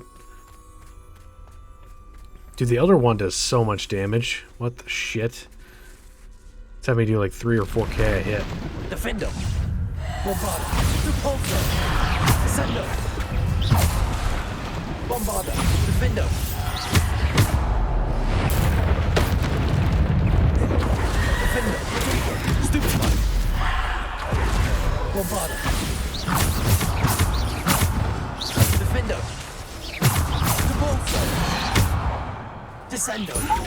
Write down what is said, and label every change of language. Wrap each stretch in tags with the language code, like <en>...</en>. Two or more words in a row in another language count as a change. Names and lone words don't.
<en>Dude, the Elder One does so much damage. What the shit? It's having me do like 3 or 4k a hit. Defender! Bombarda! Repulsor! Descendo! Bombarda! Defender! Defender! Stupefy! Bombarda! Defender! Repulsor! Descendo!</en>